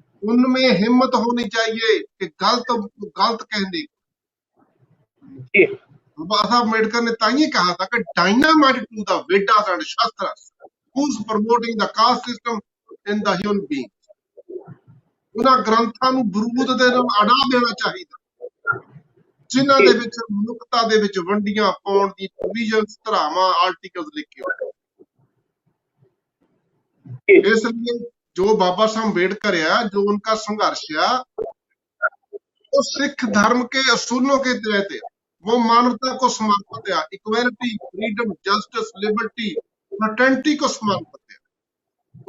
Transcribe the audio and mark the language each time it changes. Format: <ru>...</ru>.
<hi>उनमें हिम्मत होनी चाहिए कि गलत गलत कहने। जी बाबा साहब अम्बेडकर ने ताइए कहा था कि</hi> <en>Dynamite to the Vedas and shastras who's promoting the caste system in the human being।</en> <pa>ਉਹਨਾਂ ਗ੍ਰੰਥਾਂ ਨੂੰ ਬਰੂਦ ਦੇ ਨਾਲ ਅੜਾ ਦੇਣਾ ਚਾਹੀਦਾ, ਜਿਨ੍ਹਾਂ जी ਦੇ ਵਿੱਚ ਮਨੁੱਖਤਾ ਦੇ ਵਿੱਚ ਵੰਡੀਆਂ ਪਾਉਣ ਦੀ ਪ੍ਰੋਵੀਜ਼ਨਸ, ਧਾਰਾਵਾਂ, ਆਰਟੀਕਲਸ ਲਿਖੇ ਹੋਏ। जी ਇਸ ਲਈ</pa> <hi>जो बाबा साहब अम्बेडकर है, जो उनका संघर्ष है, वो सिख धर्म के असूलों के तहत है। वो मानवता को समर्पित है, equality, freedom, justice, liberty, fraternity को समर्पित है।</hi>